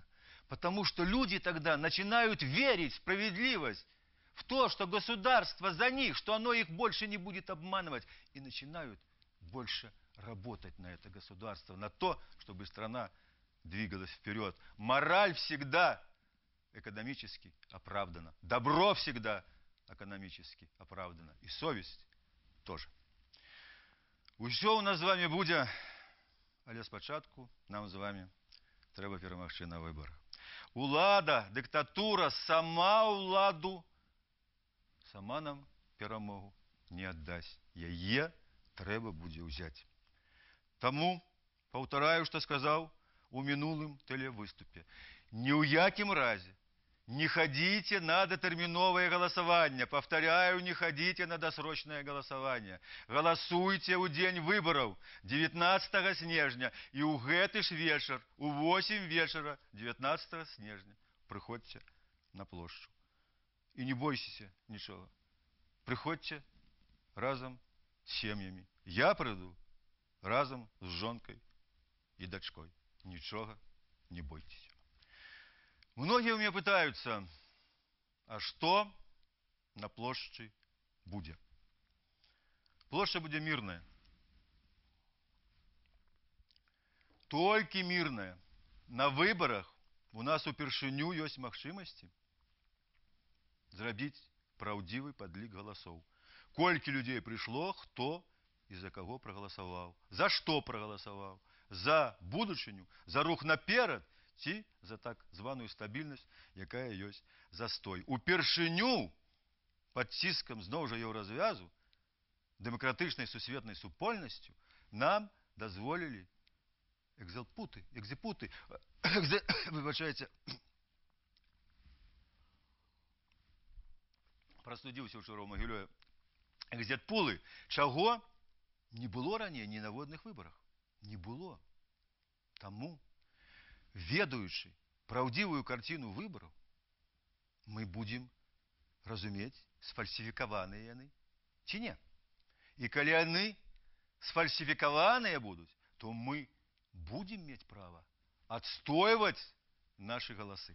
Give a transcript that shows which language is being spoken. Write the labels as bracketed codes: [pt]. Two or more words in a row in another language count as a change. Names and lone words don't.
[ru] Потому что люди тогда начинают верить в справедливость, в то, что государство за них, что оно их больше не будет обманывать. И начинают больше работать на это государство, на то, чтобы страна двигалась вперед. Мораль всегда экономически оправдана. Добро всегда экономически оправдано. И совесть тоже. [be] Усё у нас з вами будзе, але спачатку нам з вами трэба перамагчы на выбарах. Улада, дыктатура, сама ўладу сама нам перамогу не аддасць. Яе трэба будзе ўзяць. Таму паўтараю, што сказаў у мінулым тэлевыступе. Ні ў якім разе [ru] не ходите [be] на датэрміновае галасаванне. [ru] Повторяю, не ходите на досрочное голосование. [be] Голосуйте ў дзень выбораў 19 снежня і ў гэты ж вечар у 8 вечара 19 снежня прыходзьце на плошчу. [ru] И не бойся ничего. Приходьте разом с семьями. Я приду разом с жонкой и дочкой. Ничего не бойтесь. Многие у меня пытаются, а что на площади будет? Площадь будет мирная. Только мирная. [be] На выборах у нас упершыню есть магчымасці зрабіць праўдзівы падлік галасоў. [ru] Колькі людей пришло, кто и за кого проголосовал, за что проголосовал, [be] за будучыню, за рух наперад ці за так званую стабільнасць, якая ёсць застой. Упершыню пад ціскам зноў жа еўразвязу, дэмакратычнай сусветнай супольнасцю нам дазволілі выбачайце, прастудзіўся ўчора ў Магілёе, экзітпулы. Чаго? [ru] Не было ранее ни на водных выборах. Не было. [be] Тому, ведаючы праўдзівую карціну выбораў, [ru] мы будем разуметь, [be] сфальсифікаваныя яны ці не. І калі яны сфальсифікаваныя будуць, то мы будем мець права адстойваць нашы галасы.